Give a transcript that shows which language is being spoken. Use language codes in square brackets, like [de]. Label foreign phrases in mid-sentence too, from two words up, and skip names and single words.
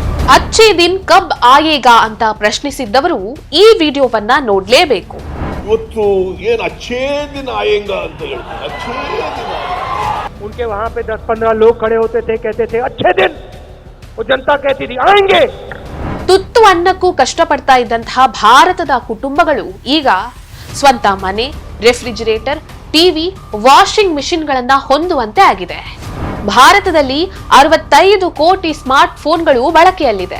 [hi] अच्छे दिन कब आएगा [kn] ಅಂತ ಪ್ರಶ್ನಿಸಿದ್ದವರು ಈ ವಿಡಿಯೋವನ್ನ ನೋಡ್ಲೇಬೇಕು. ಇವತ್ತು ಏನು [hi] अच्छे दिन आएगा [kn] ಅಂತ ಹೇಳ್ತಾರೆ. [hi] अच्छे दिन उनके वहां पे 10-15 लोग खड़े होते थे, कहते थे अच्छे दिन, वो जनता कहती थी आएंगे. [kn] ತುತ್ತು ಅನ್ನಕ್ಕೂ ಕಷ್ಟಪಡ್ತಾ ಇದ್ದಂತಹ ಭಾರತದ ಕುಟುಂಬಗಳು ಈಗ ಸ್ವಂತ ಮನೆ, ರೆಫ್ರಿಜಿರೇಟರ್, ಟಿವಿ, ವಾಷಿಂಗ್ ಮಿಷಿನ್ಗಳನ್ನ ಹೊಂದುವಂತೆ ಆಗಿದೆ. ಭಾರತದಲ್ಲಿ 65 ಕೋಟಿ ಸ್ಮಾರ್ಟ್ ಫೋನ್ಗಳು ಬಳಕೆಯಲ್ಲಿದೆ.